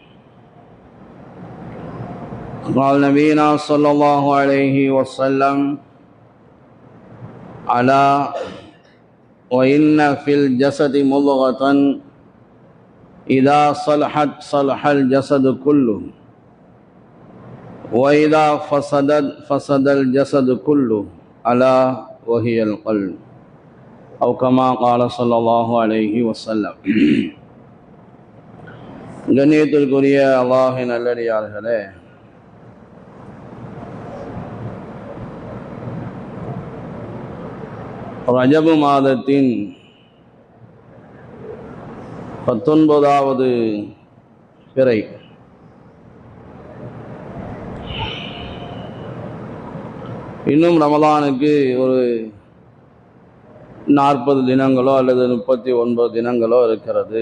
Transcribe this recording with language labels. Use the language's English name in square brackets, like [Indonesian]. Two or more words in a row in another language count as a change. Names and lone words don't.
[Arabic] قال نبينا صلى الله عليه وسلم على وإن في الجسد مضغة إذا صلحت صلح الجسد كله وإذا فسدت فسد الجسد كله ألا وهي القلب أو كما قال صلى الله عليه وسلم. [Tamil] கண்ணியத்திற்குரிய அல்லாஹ்வின் நல்லடியார்களே, ரஜபு மாதத்தின் 19வது பிறை இன்னும் ரமலானுக்கு ஒரு 40 தினங்களோ அல்லது 39 தினங்களோ இருக்கிறது.